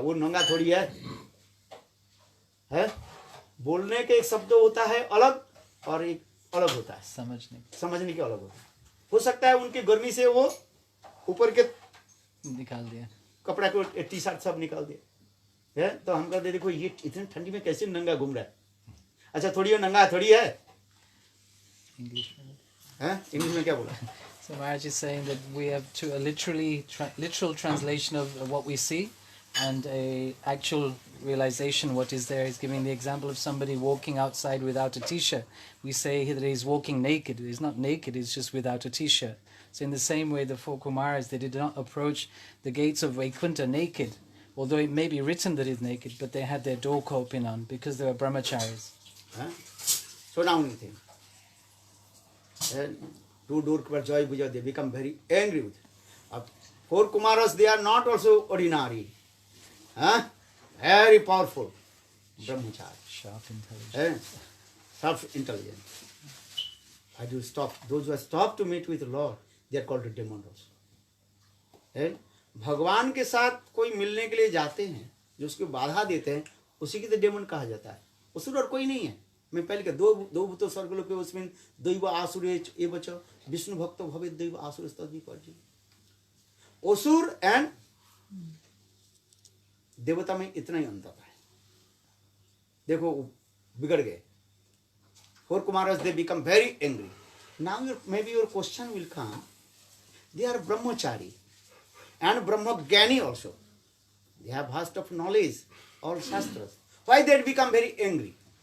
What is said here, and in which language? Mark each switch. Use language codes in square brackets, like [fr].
[hi] वो नंगा थोड़ी है. बोलने के एक शब्द होता है अलग और एक अलग होता है समझने के अलग होता है. हो सकता है उनकी गर्मी से वो ऊपर के निकाल दिया, कपड़ा को टी शर्ट सब निकाल दिया. तो हम कहते देखो ये इतनी ठंडी में कैसे नंगा घूम रहा है. अच्छा थोड़ी नंगा थोड़ी है. इंग्लिश में क्या बोला? [en] So Maharaj is saying that we have a literal translation of what we see and a actual realization what is there. He's giving the example of somebody walking outside without a t-shirt. We say that he's walking naked. He's not naked, he's just without a t-shirt. So in the same way, the 4 Kumaras, they did not approach the gates of Vaikuntha naked. Although it may be written that he's naked, but they had their door coping on because they were brahmacharis. So now anything. 2 doorkeepers, Joy, Buja, they become very angry with it. 4 Kumaras, they are not also ordinary. Very powerful. Brahmachari. Sharp intelligence. Sharp intelligence. I do stop. Those who are stopped to meet with the Lord, they are called the demons also. [hi] भगवान के साथ कोई मिलने के लिए जाते हैं, जो उसको बाधा देते हैं, उसी की तो डेमन कहा जाता है। असुर और कोई नहीं है। मैं पहले क्या [sa] दो भूतो स्वर्गलोक के उसमें दैव आसुर ये बचो विष्णु भक्त भवे दैव आसुर तद्विपर्जि। [hi] असुर एंड देवता में इतना ही अंतर है। देखो बिगड़ गए। [en] 4 Kumaras, they become very angry. Now maybe your question will come. They are brahmachari and brahmagyani also. They have vast of knowledge, all shastras. Why they become very angry?